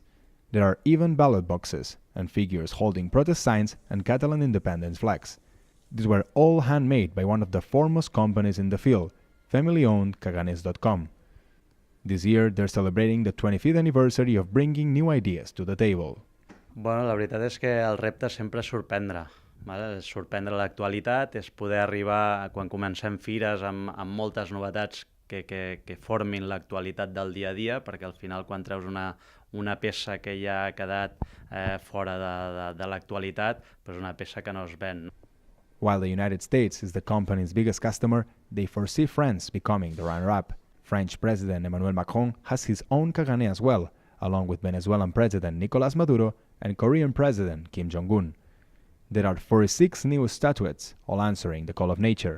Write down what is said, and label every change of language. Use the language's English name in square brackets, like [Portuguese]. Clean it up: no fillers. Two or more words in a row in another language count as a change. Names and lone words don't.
[English] There are even ballot boxes and figures holding protest signs and Catalan independence flags. These were all handmade by one of the foremost companies in the field, family-owned Caganes.com. This year, they're celebrating the 25th anniversary of bringing new ideas to the table. [Catalan] Bueno, la veritat és que el repte sempre és sorprendre. És sorprendre l'actualitat, és poder arribar, quan comencem fires, amb moltes novetats que formin l'actualitat del dia a dia, perquè al final quan treus una peça que ja ha quedat fora de l'actualitat, és una peça que no es ven. [English] While the United States is the company's biggest customer, they foresee France becoming the runner-up. French President Emmanuel Macron has his own Caganer as well, along with Venezuelan President Nicolás Maduro and Korean President Kim Jong-un. There are 46 new statuettes, all answering the call of nature.